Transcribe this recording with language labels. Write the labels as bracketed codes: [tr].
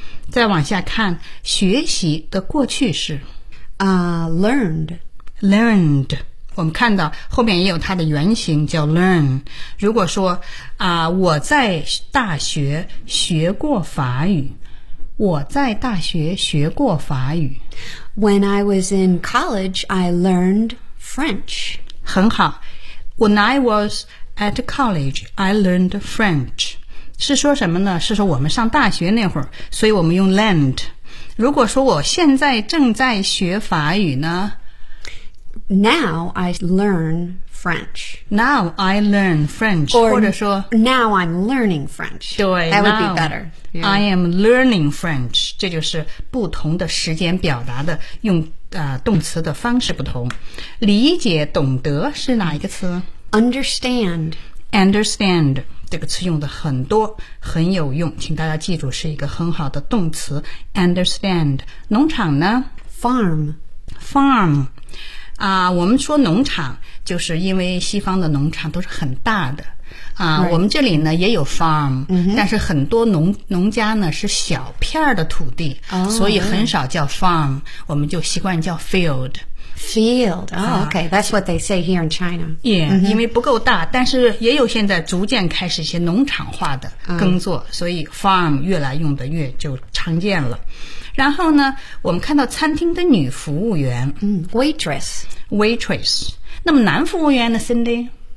[zh] 再往下看，学习的过去式 [en] learned， [zh] 我们看到后面也有它的原型叫 learn。如果说我在大学学过法语，我在大学学过法语。 [en] When I was in college, I learned French. [zh] 很好。 [en] When I was at college, I learned French. [zh] 是说什么呢？是说我们上大学那会儿，所以我们用 learned。如果说我现在正在学法语呢？ [en] Now I learn French. Now I learn French. Or, [zh] 或者说 [en] Now I'm learning French. [zh] 对 [en] That would be better. Yeah. I am learning French. [zh] 这就是不同的时间表达的用动词的方式不同。理解懂得是哪一个词？ [en] Understand. Understand. [zh] 这个词用的很多，很有用，请大家记住是一个很好的动词。 Understand. 农场呢？ [en] Farm. Farm. [zh] 我们说农场就是因为西方的农场都是很大的。 [en] Right. [zh] 我们这里呢也有 farm， mm-hmm. 但是很多农家呢是小片的土地、 oh, 所以很少叫 farm、yeah. 我们就习惯叫 field。 [en] Field, oh, okay, that's what they say here in China. Yeah,、mm-hmm. [zh] 因为不够大，但是也有现在逐渐开始一些农场化的耕作、嗯、所以 farm 越来用的越就常见了。然后呢，我们看到餐厅的女服务员、 [en] mm, Waitress. [zh] Waitress. 那么男服务员呢 Cindy?